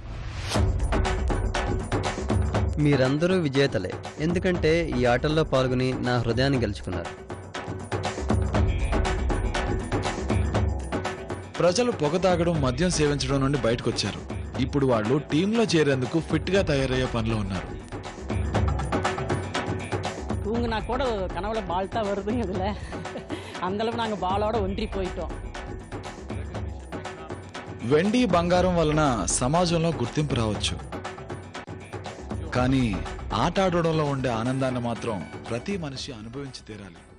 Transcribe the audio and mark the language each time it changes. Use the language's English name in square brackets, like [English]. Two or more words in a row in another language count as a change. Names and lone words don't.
[Telugu] మీరందరూ విజేతలే, ఎందుకంటే ఈ ఆటల్లో పాల్గొని నా హృదయాన్ని గెలుచుకున్నారు. ప్రజలు పొగ తాగడం, మద్యం సేవించడం నుండి బయటకొచ్చారు. ఇప్పుడు వాళ్ళు టీంలో చేరేందుకు ఫిట్ గా తయారయ్యే పనిలో ఉన్నారు. [Tamil] தூங்குனா கூட கனவுல பால் தான் வருது. இதில் அந்தளவு நாங்கள் பாலோட ஒன்றி போயிட்டோம். [Telugu] వెండి, బంగారం వలన సమాజంలో గుర్తింపు రావచ్చు, కానీ ఆట ఆడడంలో ఉండే ఆనందాన్ని మాత్రం ప్రతి మనిషి అనుభవించి తీరాలి.